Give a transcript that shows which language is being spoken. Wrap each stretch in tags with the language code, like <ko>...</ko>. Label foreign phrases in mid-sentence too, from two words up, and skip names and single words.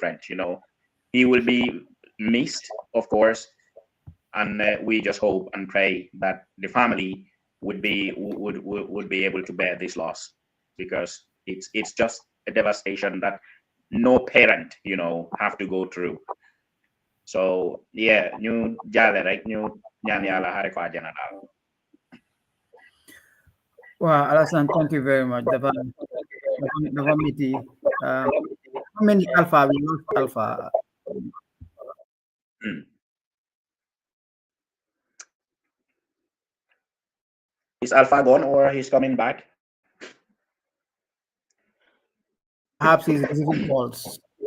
<en>He will be missed, of course, and we just hope and pray that the family would be able to bear this loss, because it's just a devastation that no parent have to go through. So yeah,</en> <wo>ñu jaale rek ñu ñaan yàlla xare ko àjjana daal.</wo> <en>Wow, Alassane, thank you very much. The committee. How many Alpha? We lost Alpha. Is Alpha gone or he's coming back? Perhaps he's receiving calls.</en>